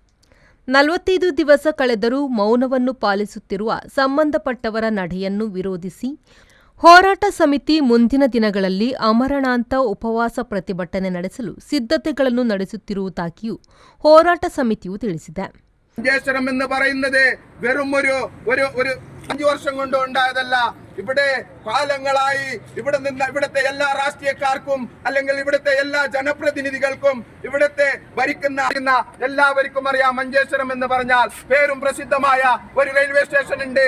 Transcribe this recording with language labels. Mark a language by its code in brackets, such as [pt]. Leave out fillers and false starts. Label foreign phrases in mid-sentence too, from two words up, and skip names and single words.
[kn] 45 ದಿವಸ ಕಳೆದರೂ ಮೌನವನ್ನು ಪಾಲಿಸುತ್ತಿರುವ ಸಂಬಂಧಪಟ್ಟವರ ನಡೆಯನ್ನು ವಿರೋಧಿಸಿ ಹೋರಾಟ ಸಮಿತಿ ಮುಂದಿನ ದಿನಗಳಲ್ಲಿ ಅಮರಣಾಂತ ಉಪವಾಸ ಪ್ರತಿಭಟನೆ ನಡೆಸಲು ಸಿದ್ಧತೆಗಳನ್ನು ನಡೆಸುತ್ತಿರುವುದಾಗಿಯೂ ಹೋರಾಟ ಸಮಿತಿಯು ತಿಳಿಸಿದೆ. [ml] മഞ്ചേശ്വരം എന്ന് പറയുന്നത് വെറും ഒരു 5 വർഷം കൊണ്ട് ഉണ്ടായതല്ല. ഇവിടെ കാലങ്ങളായി ഇവിടുത്തെ എല്ലാ രാഷ്ട്രീയക്കാർക്കും അല്ലെങ്കിൽ ഇവിടുത്തെ എല്ലാ ജനപ്രതിനിധികൾക്കും ഇവിടുത്തെ ഭരിക്കുന്ന എല്ലാവർക്കും അറിയാം. മഞ്ചേശ്വരം എന്ന് പറഞ്ഞാൽ പേരും പ്രസിദ്ധമായ ഒരു [en] railway station [ml] ഉണ്ട്.